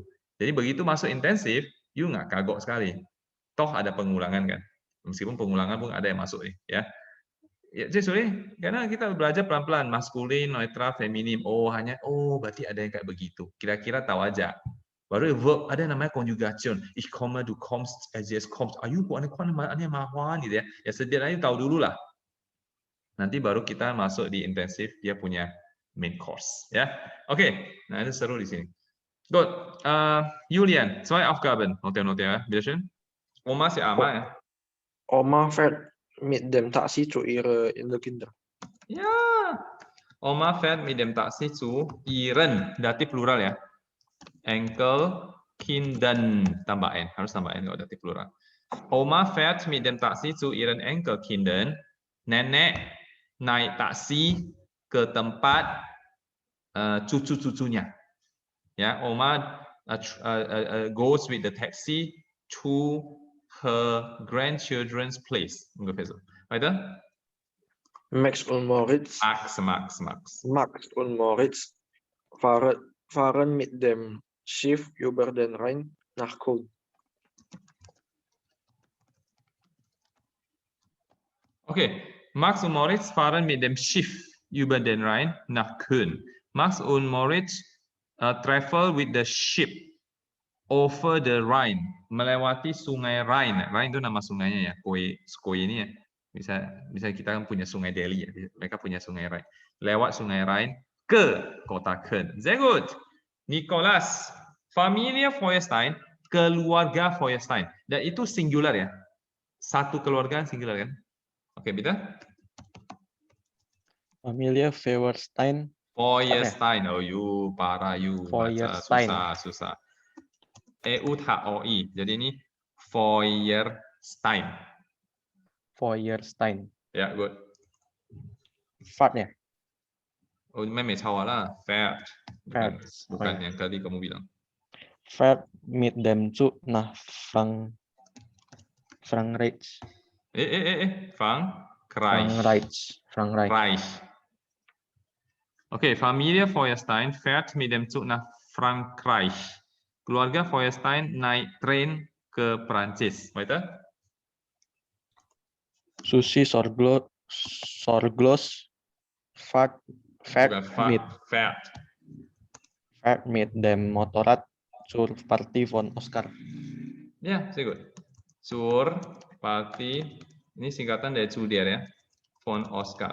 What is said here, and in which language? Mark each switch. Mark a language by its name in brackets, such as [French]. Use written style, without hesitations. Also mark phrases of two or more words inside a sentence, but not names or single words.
[Indonesian] Jadi begitu masuk intensif, you nggak kagok sekali. Toh ada pengulangan kan. Meskipun pengulangan pun ada yang masuk ya. Ya, sorry, karena kita belajar pelan-pelan, maskulin, netral, feminim. Oh, berarti ada yang kayak begitu. Kira-kira tahu aja. Baru verb ada namanya conjugation. [German] Ich komme, du kommst, es kommt. [Indonesian] Ayo, aneh mahuan gitu ya. Ya setidaknya tahu dulu lah. Nanti baru kita masuk di intensif, dia punya [English] main course [Indonesian] ya. Oke, nah itu seru di sini. Good. [German] Julian, 2 Aufgaben. Notieren ya, bitte schön. [Indonesian] Oma si Ama ya. [German] Oma fährt mit dem Taxi zu ihrer Kinder. Ja. Oma fährt mit dem Taxi zu ihren, dativ plural ya. Enkel Kindern [Indonesian] tambah n, harus tambah n kalau datif plural. [German] Oma fährt mit dem Taxi zu ihren Enkelkindern. [Indonesian] Nenek naik taksi ke tempat cucu-cucunya. [English] Ya, Oma goes with the taxi to her grandchildren's place. [German] Ungefähr so. Weiter? Max und Moritz. Max. Und Moritz fahren mit dem Schiff über den Rhein nach Köln. Okay, Max und Moritz fahren mit dem Schiff über den Rhein nach Köln. [English] Max und Moritz travel with the ship over the Rhine, [Indonesian] melewati sungai Rhine. Rhine itu nama sungainya ya, Skoye ini ya. Bisa kita kan punya sungai Delhi ya, mereka punya sungai Rhine. Lewat sungai Rhine ke kota Köln. [German] Sehr gut. Nicholas, Familie Feuerstein, [Indonesian] keluarga Feuerstein. Dan itu singular ya. Satu keluarga singular kan? Oke, [German] bitte. Familia Feuerstein. Feuerstein. [Indonesian] Oh, you parah you. Baca [German] Feuerstein. [Indonesian] susah. EUTHOI. Jadi ini Feuerstein. [German] Feuerstein. [Indonesian] Ya, good. Fat ya? Oh, memang salah lah. Fährt. Bukan Oh, yang tadi kamu bilang. [German] Fährt mit dem Zug nach Frankreich. Frankreich. Okay, Familie Feuerstein fährt mit dem Zug nach Frankreich. [Indonesian] Keluarga Feuerstein naik tren ke Prancis. [German] Weiter? Susi Sorglos fährt mit dem Motorrad zur Party von Oscar. Ya, sehr gut. Zur Party, [Indonesian] ini singkatan dari [German] zu der [Indonesian] ya, [German] von Oscar.